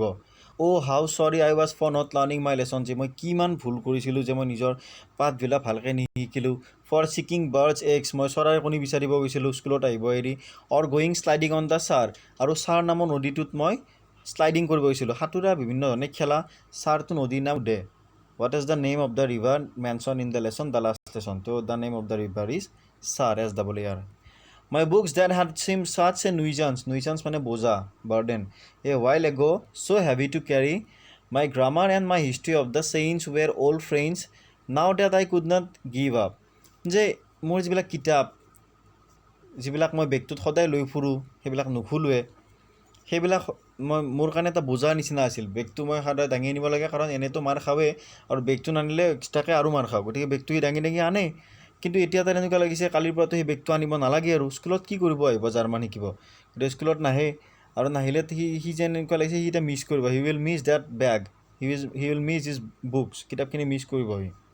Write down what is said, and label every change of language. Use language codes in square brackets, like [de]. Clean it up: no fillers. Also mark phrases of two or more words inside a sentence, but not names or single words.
[en] how sorry I was for not learning my lesson, [as] যে মই কিমান ভুল কৰিছিলোঁ, যে মই নিজৰ পাঠবিলাক ভালকৈ নিশিকিলোঁ। [en] for seeking birds eggs, [as] মই চৰাইৰ কণী বিচাৰিব গৈছিলোঁ স্কুলত আহিব এৰি। [en] or going sliding on the Saar, [as] আৰু ছাৰ নামৰ নদীটোত মই শ্লাইডিং কৰিব গৈছিলোঁ, সাঁতোৰা, বিভিন্ন ধৰণে খেলা। ছাৰটো নদীৰ নাম দে। [en] What is the name of the river mention in the lesson, the last lesson. So the name of the river is Saar, SAR. my books that had seemed such a nuisance [as] মানে বোজা, [en] বাৰ্ডেন, a while ago, so heavy to carry. My grammar and my history of the saints were old friends, now that I could not give up. [as] যে মোৰ যিবিলাক কিতাপ, যিবিলাক মই বেগটোত সদায় লৈ ফুৰোঁ, সেইবিলাক নুখুলোৱে, সেইবিলাক মোৰ কাৰণে এটা বোজাৰ নিচিনা আছিল। বেগটো মই সদায় দাঙি আনিব লাগে, কাৰণ এনেতো মাৰ খাওঁৱেই, আৰু বেগটো নানিলে এক্সট্ৰাকৈ আৰু মাৰ খাওঁ, গতিকে বেগটো দাঙি আনে। কিন্তু এতিয়া তাৰ এনেকুৱা লাগিছে, কালিৰ পৰাতো সেই বেগটো আনিব নালাগে, আৰু স্কুলত কি কৰিব আহিব, জাৰ্মান শিকিব, গতিকে স্কুলত নাহে, আৰু নাহিলে সি যেন এনেকুৱা লাগিছে সি এতিয়া মিছ কৰিব, [en] he will miss that bag, he will miss his books, [as] কিতাপখিনি মিছ কৰিব সি।